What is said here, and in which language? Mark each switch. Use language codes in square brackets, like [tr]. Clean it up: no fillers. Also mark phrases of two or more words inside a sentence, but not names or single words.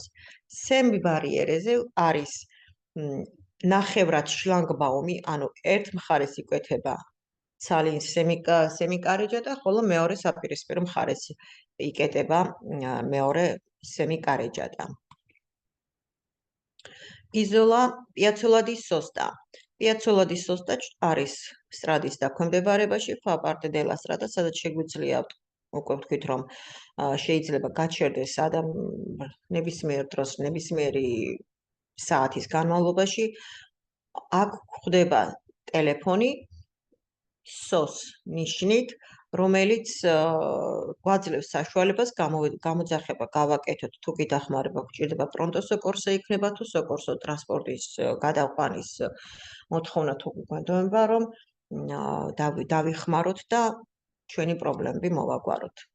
[it] semi barriere [ka] არის ნახევრად შლანგბაუმი, ანუ ერთ მხარეს იკვეთება ცალინ სემიკარეჯატა, ხოლო მეორე საპირისპირო მხარეს იკეტება მეორე სემიკარეჯატა. [it] იზოლა Piazzola di Sosta. Piazzola di Sosta [ka] არის სტრადის დაქვემდებარებაში, [it] fa parte della strada, [ka] სადაც შეგვიძლია უკვე ვთქვით, რომ შეიძლება გაჩერდეს ნებისმიერ დროს, ნებისმიერი საათის განმავლობაში. აქ გვხვდება ტელეფონი SOS ნიშნით, რომელიც გვაძლევს საშუალებას გამოძახება გავაკეთოთ, თუ კი დახმარება გვჭირდება [it] pronto soccorso [ka] იქნება, თუ სოკორსო ტრანსპორტის გადაყვანის მოთხოვნა თუ გვგონდება, რომ დავიხმაროთ და ჩვენი პრობლემები მოვაგვაროთ.